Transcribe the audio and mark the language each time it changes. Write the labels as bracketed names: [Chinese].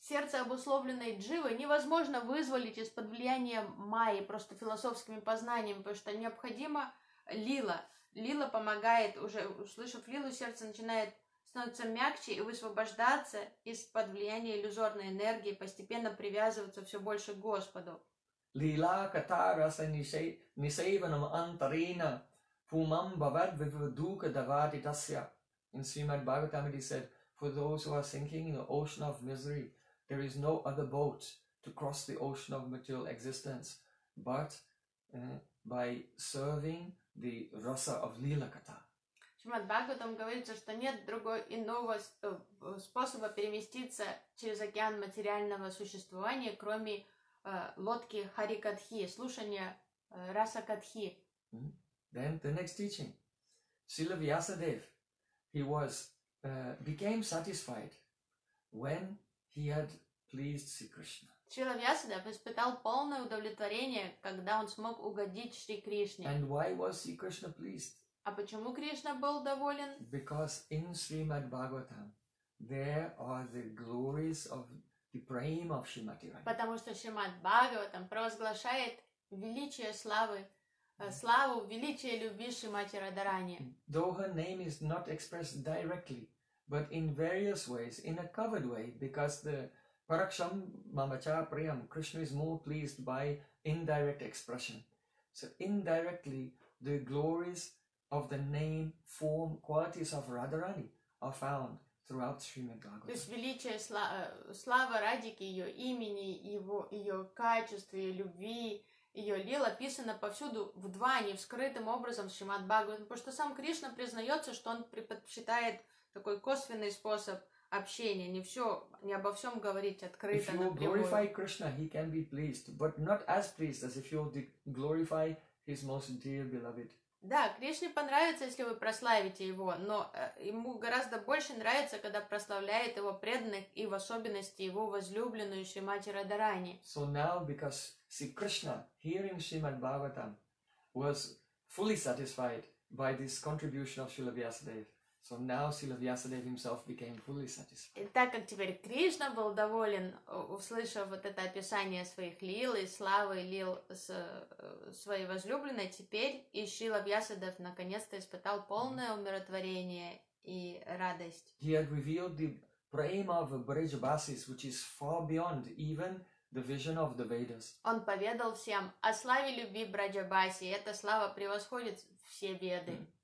[Russian] Сердце, обусловленное дживой, невозможно вызволить из-под влияния Майи просто философскими познаниями, потому что необходимо лила. Лила помогает, уже услышав лилу, сердце начинает становиться мягче и высвобождаться из-под влияния иллюзорной энергии, постепенно привязываться все больше к Господу. [Sanskrit] Лила катараса нисейванам антарина пумам бавад вивадука давати тасья. [English] In Srimad Bhagavatam, he said, for those who are sinking in the ocean of misery, there is no other boat to cross the ocean of material existence but by serving the rasa of lila kata. [Russian] Srimad Bhagavatam говорится, что нет другого иного способа переместиться через океан материального существования, кроме лодки харикатхи, слушания расакатхи. [English] Then the next teaching. Srila Vyasadev, he was became satisfied when he had pleased Sri Krishna. [Russian] Srila Vyasadeva испытал полное удовлетворение, когда он смог угодить Шри Кришне. [English] And why was Sri Krishna pleased? [Russian] А почему Кришна был доволен? [English] Because in Srimad Bhagavatam there are the glories of the prema of Srimati Radha. [Russian] Потому что Шримад Бхагаватам провозглашает величие славы, славу, величие любви Шримати Радхарани. [English] Though her name is not expressed directly, but in various ways, in a covered way, because the [Sanskrit] Paraksham Mamacha Priyam, [English] Krishna is more pleased by indirect expression. So indirectly, the glories of the name, form, qualities of Radharani are found throughout Srimad Bhagavatam. [Russian] То есть величие, слава Радхики, ее имени, ее качества, ее любви, ее лила описана повсюду вдвойне, вскрытым образом в Шримад Бхагаватам, потому что сам Кришна признается, что он предпочитает такой косвенный способ общения, не все, не обо всем говорить открыто, напрямую. [English] If you glorify Krishna, he can be pleased, but not as pleased as if you glorify his most dear beloved. [Russian] Да, Кришне понравится, если вы прославите его, но ему гораздо больше нравится, когда прославляет его преданных и в особенности его возлюбленную Шримати Радхарани. [English] So now, because Sri Krishna, hearing Srimad Bhagavatam, was fully satisfied by this contribution of Srila Vyasadeva, so now Srila Vyasadeva himself became fully satisfied. [Russian] И так как теперь Кришна был доволен, услышав вот это описание своих лил и славы лил с своей возлюбленной, теперь и Шрила Вьясадев наконец-то испытал полное умиротворение и радость. [English] He had revealed the prema of Brijabasis, which is far beyond even the vision of the Vedas. [Russian] Он поведал всем о славе любви Брайджабаси, и эта слава превосходит все Веды.